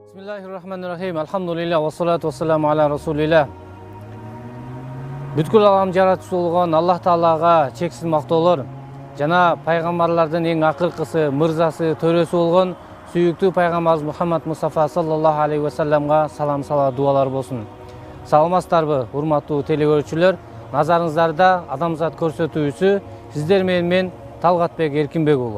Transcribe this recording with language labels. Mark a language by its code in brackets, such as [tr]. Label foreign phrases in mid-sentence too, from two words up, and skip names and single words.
[ar] بسم الله الرحمن الرحيم. الحمد لله والصلاة والسلام على رسول الله. [ky] Бүткүл алам жаратуучу болгон Аллах Таалага чексиз мактоолор жана пайгамбарлардын эң акыркысы, мырзасы, төрөсү болгон сүйүктүү пайгамбарыбыз Мухаммад Мустафа [ar] صلى الله عليه وسلم [ky] салам сала дуалар болсун. Саламатсыздарбы, урматтуу телекөрүүчүлөр? Назарыңыздарда адамзат көрсөтүүчүсү сиздер менен мен Талгатбек Эркинбек уулу.